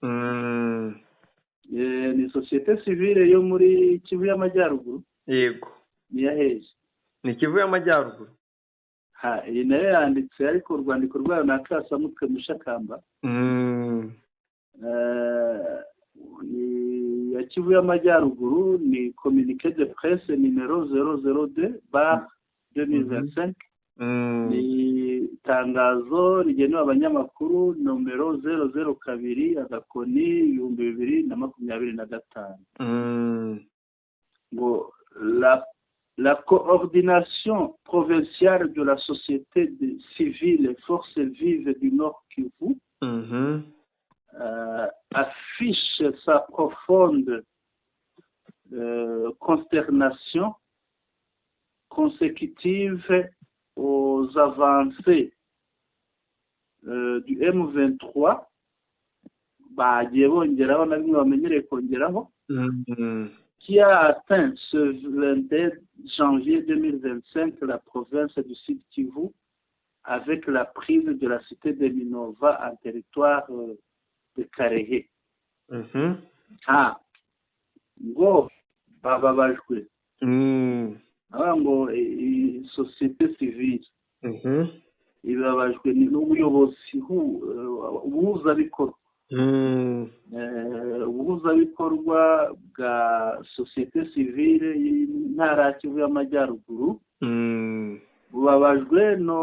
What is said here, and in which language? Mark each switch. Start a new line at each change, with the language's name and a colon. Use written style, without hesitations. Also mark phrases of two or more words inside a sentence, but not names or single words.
Kinyarwanda: Ni
French: societe civile
Kinyarwanda: yo muri Kivu y'Amajyaruguru. Yego. Ni yaheje. Ni Kivu y'Amajyaruguru. Iyi nayo yanditse, ariko urwandiko rwayo ni akasamutwe Mushakamba. Ya Kivu y'Amajyaruguru ni
French: communiqué de presse numéro 002/2025.
Kinyarwanda: Ni tangazo rigenewe abanyamakuru nomero 002/2025.
French: Ngo la coordination provinciale de la société civile et forces vives du Nord Kivu affiche sa profonde consternation consécutive aux avancées du M23 bagiye
Kinyarwanda: bongeraho na bimwe bamenyereye kongeraho,
French: qui a atteint ce janvier 2025 la province du Sud Kivu avec la prise de la cité de Minova en territoire de Karehe.
Kinyarwanda: Ngo bababajwe ngo
French: société civile
Kinyarwanda: ibabajwe n'ubuyobozi ubuhuzabikorwa bwa
French: société civile
Kinyarwanda: y'intara ya Kivu y'Amajyaruguru bubabajwe